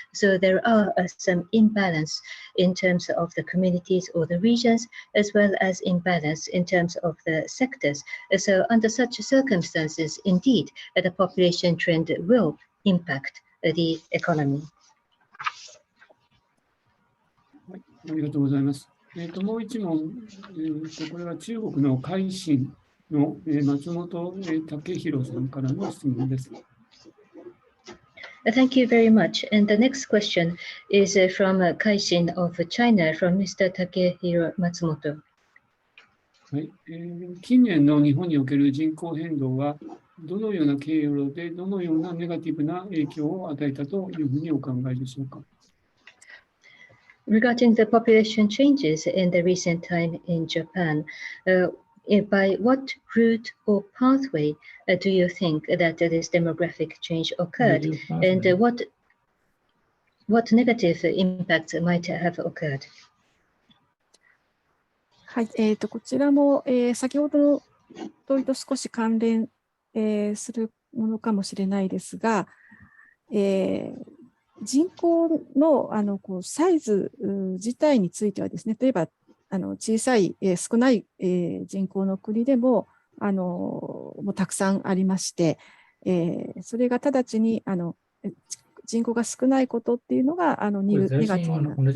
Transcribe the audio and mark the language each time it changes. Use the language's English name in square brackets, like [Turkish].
[English] So there are some imbalance in terms of the communities or the regions, as well as imbalance in terms of the sectors. So under such circumstances, indeed, the population trend will impact the economy. [Japanese] はい、ありがとうございます。もう一問、これは中国の海信の松本武弘さんからの質問です。 [English] Thank you very much. And the next question is from Kaishin of China, from Mr. Takehiro Matsumoto. [Japanese] はい、近年の日本における人口変動はどのような経路でどのようなネガティブな影響を与えたというふうにお考えでしょうか。 [English] Regarding the population changes in the recent time in Japan, by what route or pathway do you think that this demographic change occurred, and what negative impacts might have occurred? [Japanese] はい、こちらも、先ほどの問いと少し関連、するものかもしれないですが、人口の、こうサイズ自体についてはですね、例えば小さい、少ない、人口の国でももうたくさんありまして、それが直ちに人口が少ないことっていうのがネガティブな